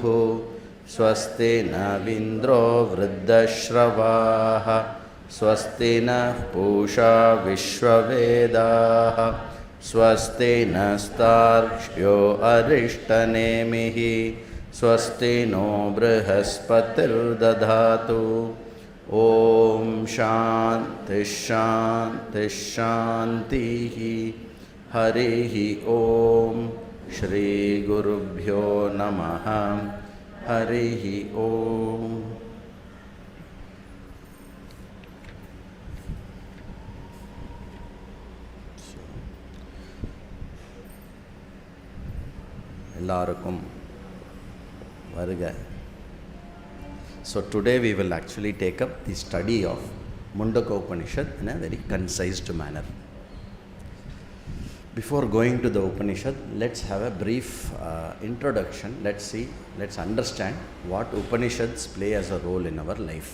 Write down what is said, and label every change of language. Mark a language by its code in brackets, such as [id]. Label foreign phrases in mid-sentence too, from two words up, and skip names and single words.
[sa] ಸ್ವಸ್ತಿ ನ ಇಂದ್ರೋ ವೃದ್ಧಶ್ರವಾಃ. ಸ್ವಸ್ತಿ ನಃ ಪೂಷಾ ವಿಶ್ವವೇದಾಃ. ಸ್ವಸ್ತಿ ನಸ್ತಾರ್ಕ್ಷ್ಯೋ ಅರಿಷ್ಟನೇಮಿಃ. ಸ್ವಸ್ತಿ ನೋ ಬೃಹಸ್ಪತಿರ್ದಧಾತು. ಓಂ ಶಾಂತಿ ಶಾಂತಿ ಶಾಂತಿ. ಹರಿ ಓಂ ಶ್ರೀ ಗುರುಭ್ಯೋ ನಮಃ. ಹರಿ ಓಂ. [ta] எல்லாருக்கும் வருக. [en] So today we will actually take up the study of Mundakopanishad in a very concised manner. Before going to the Upanishad, let's have a brief introduction. Let's understand what Upanishads play as a role in our life.